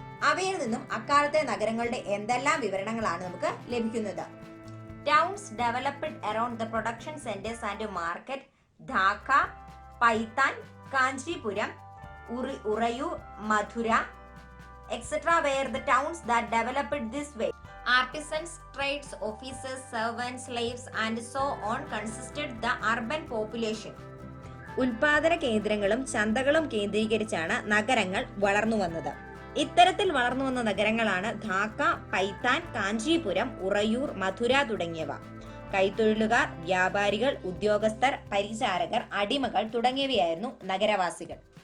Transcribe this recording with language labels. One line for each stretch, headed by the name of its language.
Malayalam: അവയിൽ നിന്നും അക്കാലത്തെ നഗരങ്ങളുടെ എന്തെല്ലാം വിവരണങ്ങളാണ് നമുക്ക് ലഭിക്കുന്നത്?
English: Towns developed around the production centres and market, Dhaka, Paithan, Kanchipuram, Uraiyur, Madurai etc. were the towns that developed this way. Artisans, trades, officers, servants, slaves and so on consisted the urban population.
Malayalam: ഉൽപാദന കേന്ദ്രങ്ങളും ചന്തകളും കേന്ദ്രീകരിച്ചാണ് നഗരങ്ങൾ വളർന്നു വന്നത്. ഇത്തരത്തിൽ വളർന്നു വന്ന നഗരങ്ങളാണ് ധാക്ക, പൈത്താൻ, കാഞ്ചീപുരം, ഉറയൂർ, മധുര തുടങ്ങിയവ. കൈത്തൊഴിലുകാർ, വ്യാപാരികൾ, ഉദ്യോഗസ്ഥർ, പരിചാരകർ, അടിമകൾ തുടങ്ങിയവയായിരുന്നു നഗരവാസികൾ.